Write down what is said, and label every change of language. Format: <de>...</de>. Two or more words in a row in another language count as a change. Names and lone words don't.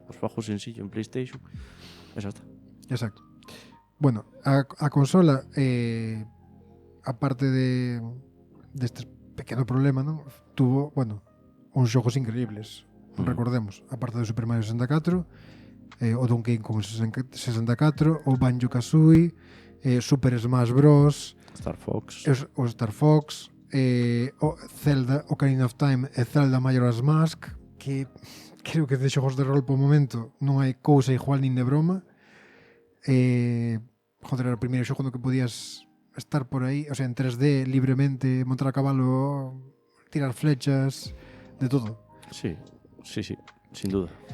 <gl>Pois fajo sencillo en PlayStation e xa está. Exacto. Bueno, a consola, aparte destes pequeno problema, non? Tuvo, bueno, uns xogos increíbles. Recordemos, aparte do Super Mario 64, o Donkey Kong 64, o Banjo-Kazooie, Super Smash Bros, Star Fox. o Star Fox, o Zelda, Ocarina of Time e Zelda Majora's Mask, que creo que de xogos de rol po momento non hai cousa igual nin de broma. Joder, era o primeiro xogo no que podías estar por aí, o sea, en 3D, libremente, montar a cabalo, tirar flechas, de todo. Sí, sin duda.</gl>